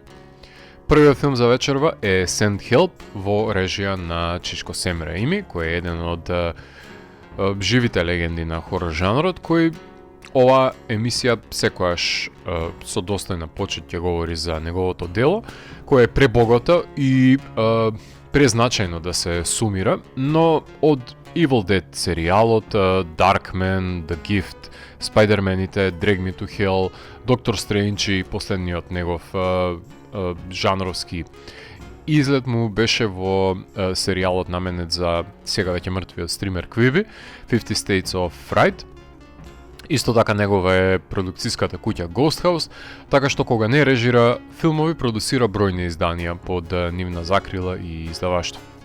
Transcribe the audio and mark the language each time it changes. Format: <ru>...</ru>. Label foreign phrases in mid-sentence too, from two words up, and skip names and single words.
<mk>Првиот филм за вечерва е Send Help во режија на Чичко Сем Раими, кој е еден од живите легенди на хорор жанрот, кој ова емисија секојаш со достојна почит ќе говори за неговото дело, кое е пребогато и презначајно да се сумира, но од Evil Dead серијалот, Darkman, The Gift, Spider-Man-ите, Drag Me to Hell, Doctor Strange и последниот негов жанровски излет му беше во серијалот наменет за сега веќе мртвиот стример Quibi, 50 States of Fright. Исто така негова е продукцијската куќа Ghost House, така што кога не режира филмови, продуцира бројни изданија под нивна закрила и издаваштво.</mk>